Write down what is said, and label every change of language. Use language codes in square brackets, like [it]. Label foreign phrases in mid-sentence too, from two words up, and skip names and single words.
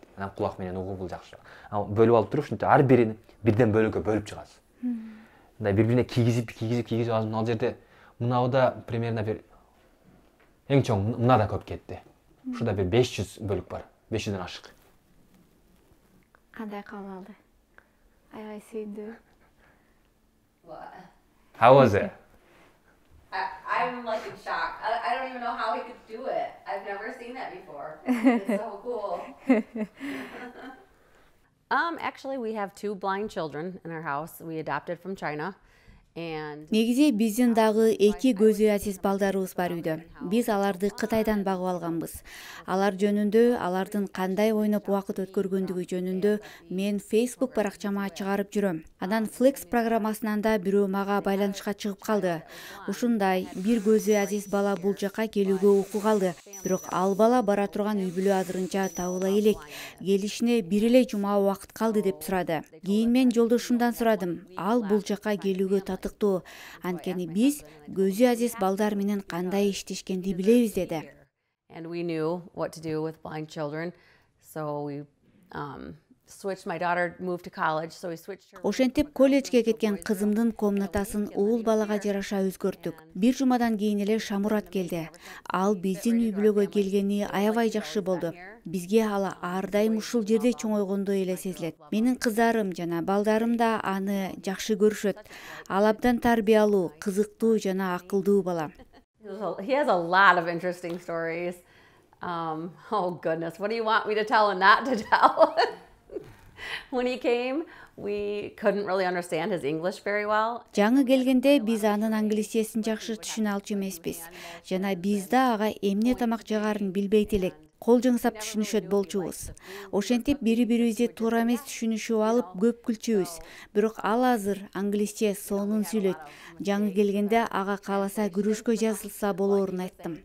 [ky] Анан кулак менен угуу бул жакшы. А бөлүп алып туруп ушинтип ар бирин бирден бөлүккө бөлүп чыгасыз. Мындай бири-бирине кийгизип азыр ал жерде мынабыда примерно бир эң чоң мынада көп кетти. Ушуда бир 500 бөлүк бар. 500дөн ашык. Кандай кабыл алды? Аябай сүйүндү. [en] How was it? I'm like in shock. I don't even know how he could do it. I've never seen that before. It's so cool. Actually, we have 2 blind children in our house. We adopted from China. [ky] Негизи биздин дагы 2 көзү азиз балдарыбыз бар үйдө. Биз аларды Кытайдан багып алганбыз. Алар жөнүндө, алардын кандай ойноп убакыт өткөргөндүгү жөнүндө мен Facebook баракчама чыгарып жүрөм. Анан Flex программасынан да бирөө мага байланышка чыгып калды. Ушундай бир көзү азиз бала бул жака келүүгө укук алды. Бирок ал бала бара турган үй бүлө азырынча табыла элек. Келишине бир эле жума убакыт калды деп сурады. Кийин мен жолдошумдан сурадым. Ал бул жака келүүгө Анткени биз көзү азиз балдар менен кандай иштешкенди билебиз деди. [en] And we knew what to do with blind children. So we switched. My daughter moved to college, so we switched her. [ky] Ошентип колледжге кеткен кызымдын комнатасын уул балага жараша өзгөрттүк. Бир жумадан кийин эле Шамурат келди. Ал биздин үй бүлөгө келгени аябай жакшы болду. Бизге ал ар дайым ушул жерде чоңойгондой эле сезилет. Менин кыздарым жана балдарым да аны жакшы көрүшөт. Ал абдан тарбиялуу, кызыктуу жана акылдуу бала. [en] He has a lot of interesting stories. Oh goodness, what do you want me to tell and not to tell? When he came, we couldn't really understand his English very well. [ky] Жаңы келгенде биз анын англисчесин жакшы түшүнө алчу эмеспиз. Жана биз да ага эмне тамак жагарын билбейт элек. Кол жыңсап түшүнүшөт болчубуз. Ошентип бири-бирибизди туура эмес түшүнүшүп алып көп күлчүбүз. Бирок ал азыр англисче сонун сүйлөйт. Жаңы келгенде ага кааласа күрөшкө жазылса болоорун айттым.